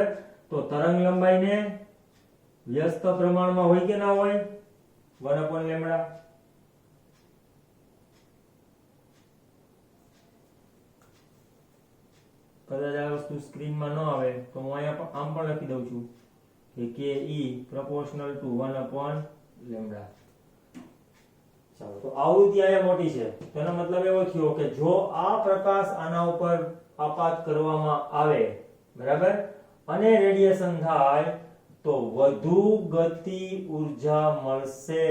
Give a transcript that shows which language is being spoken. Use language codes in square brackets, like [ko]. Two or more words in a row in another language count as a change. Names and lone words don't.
[gu] તો તરંગ લંબાઈને વ્યસ્ત પ્રમાણમાં હોય કે ના હોય? 1/λ. કદાચ આ વસ્તુ સ્ક્રીનમાં ન આવે તો હું અહીંયા આમ પણ લખી દઉં છું કે [en] ke proportional to 1/λ. [gu] ચાલો, તો આવૃત્તિ અહીંયા મોટી છે, તેનો મતલબ એવો થયો કે જો આ પ્રકાશ આના ઉપર આપાત કરવામાં આવે, બરાબર, અને રેડિયેશન થાય તો વધુ ગતિ ઉર્જા મળશે.